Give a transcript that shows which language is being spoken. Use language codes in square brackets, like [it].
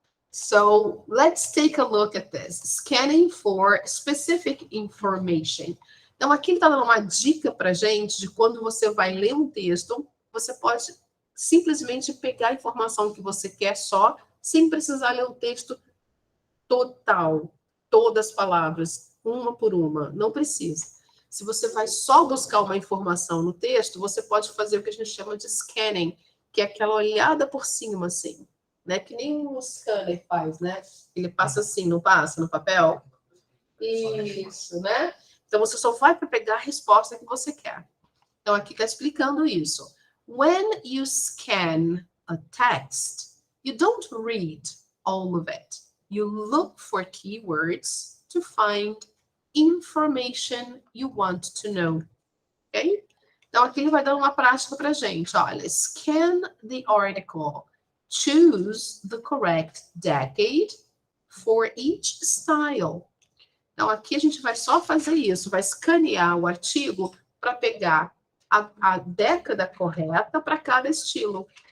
[en] So, let's take a look at this. Scanning for specific information. [pt] Então, aqui ele está dando uma dica para gente de quando você vai ler um texto, você pode simplesmente pegar a informação que você quer só, sem precisar ler o texto total, todas as palavras, uma por uma. Não precisa. Se você vai só buscar uma informação no texto, você pode fazer o que a gente chama de scanning, que é aquela olhada por cima, assim, né? Que nem o scanner faz, né? Ele passa assim, não passa no papel? Isso, né? Então, você só vai para pegar a resposta que você quer. Então, aqui está explicando isso. [en] When you scan a text, you don't read all of it. You look for keywords to find information you want to know. Ok? [pt] Então, aqui ele vai dar uma prática para a gente. Olha, [en] scan the article. Choose the correct decade for each style. [pt] Então, aqui a gente vai só fazer isso. Vai escanear o artigo para pegar a década correta para cada estilo.